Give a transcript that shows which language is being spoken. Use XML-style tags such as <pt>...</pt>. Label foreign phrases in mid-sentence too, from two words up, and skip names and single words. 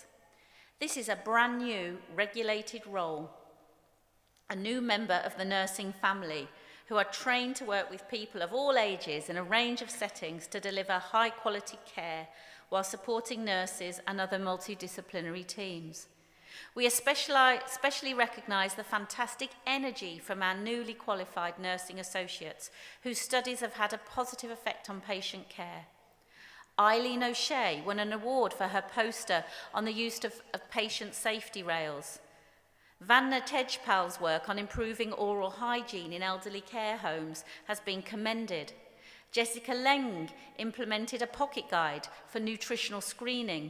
<en>This is a brand new regulated role, a new member of the nursing family who are trained to work with people of all ages in a range of settings to deliver high-quality care while supporting nurses and other multidisciplinary teams. We especially recognise the fantastic energy from our newly qualified nursing associates whose studies have had a positive effect on patient care. Eileen O'Shea won an award for her poster on the use of patient safety rails. Vanna Tejpal's work on improving oral hygiene in elderly care homes has been commended. Jessica Leng implemented a pocket guide for nutritional screening.</en>